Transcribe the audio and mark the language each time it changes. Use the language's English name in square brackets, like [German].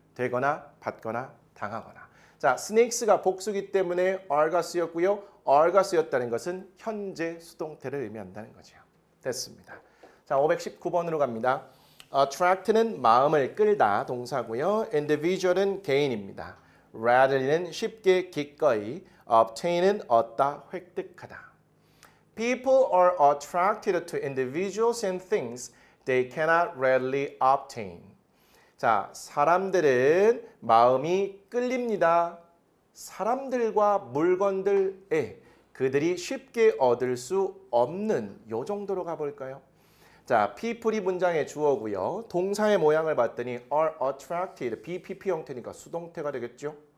[Korean] 되거나 받거나 당하거나. 자, snakes가 복수기 때문에 are가 쓰였고요. are가 쓰였다는 것은 현재 수동태를 의미한다는 거죠. 됐습니다. 자, 519번으로 갑니다. attract는 마음을 끌다 동사고요. individual은 개인입니다. readilly는 쉽게 기꺼이, obtain은 얻다, 획득하다. [English] People are attracted to individuals and things they cannot readily obtain. [Korean] 자, 사람들은 마음이 끌립니다. 사람들과 물건들에 그들이 쉽게 얻을 수 없는 요 정도로 가볼까요? 자, people이 문장의 주어고요. 동사의 모양을 봤더니 are attracted, BPP 형태니까 수동태가 되겠죠.